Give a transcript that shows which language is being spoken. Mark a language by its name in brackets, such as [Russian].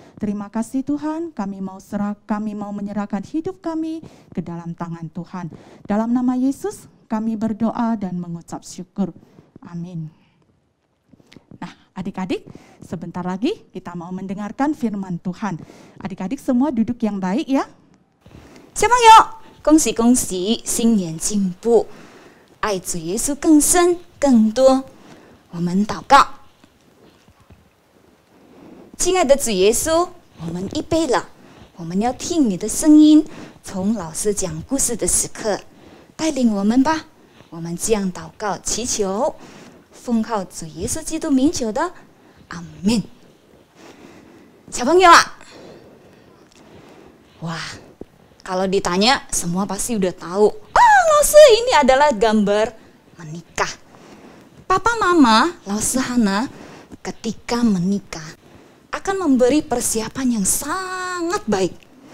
[Indonesian] Terima kasih Tuhan, kami mau menyerahkan hidup kami ke dalam tangan Tuhan. Dalam nama Yesus kami berdoa dan mengucap syukur. Amin. Nah, adik-adik, sebentar lagi kita mau mendengarkan firman Tuhan. Adik-adik semua duduk yang baik ya. [Chinese] 小朋友，恭喜恭喜，新年进步，爱主耶稣更深更多。我们祷告，亲爱的主耶稣，我们预备了，我们要听你的声音，从老师讲故事的时刻，带领我们吧。我们这样祷告祈求，奉靠主耶稣基督名求的，阿门。小朋友啊，哇， [Indonesian] kalau ditanya semua pasti udah tahu. Lause ini adalah gambar menikah. Papa Mama Lause Hana ketika menikah akan memberi persiapan yang sangat baik.